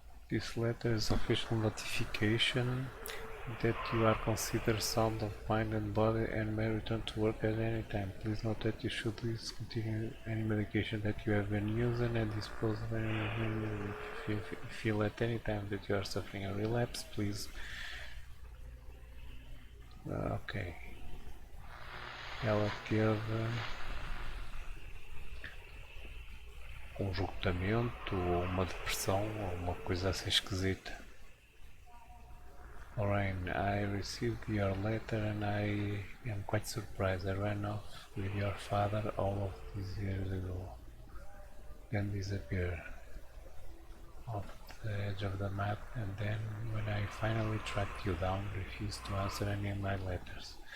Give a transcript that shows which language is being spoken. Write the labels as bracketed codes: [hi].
[en] This letter is official notification that you are considered sound of mind and body and may return to work at any time. Please note that you should discontinue any medication that you have been using and dispose of any. If you feel at any time that you are suffering a relapse, please. Ok. [pt] Ela teve um esgotamento ou uma depressão ou uma coisa assim esquisita. [en] Lorraine, I received your letter and I am quite surprised. I ran off with your father all of these years ago, then disappeared off the edge of the map, and then when I finally tracked you down, refused to answer any of my letters.